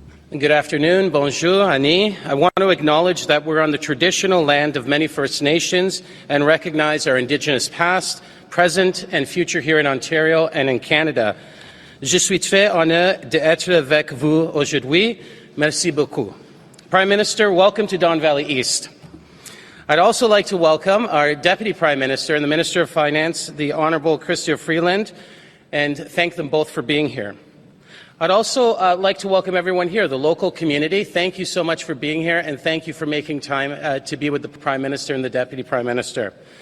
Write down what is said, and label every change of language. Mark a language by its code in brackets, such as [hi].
[en] Good afternoon, bonjour, Annie. I want to acknowledge that we're on the traditional land of many First Nations and recognize our Indigenous past, present, and future here in Ontario and in Canada. [fr] Je suis très honoré d'être avec vous aujourd'hui. Merci beaucoup. [en] Prime Minister, welcome to Don Valley East. I'd also like to welcome our Deputy Prime Minister and the Minister of Finance, the Honourable Chrystia Freeland, and thank them both for being here. I'd also like to welcome everyone here, the local community. Thank you so much for being here, and thank you for making time to be with the Prime Minister and the Deputy Prime Minister.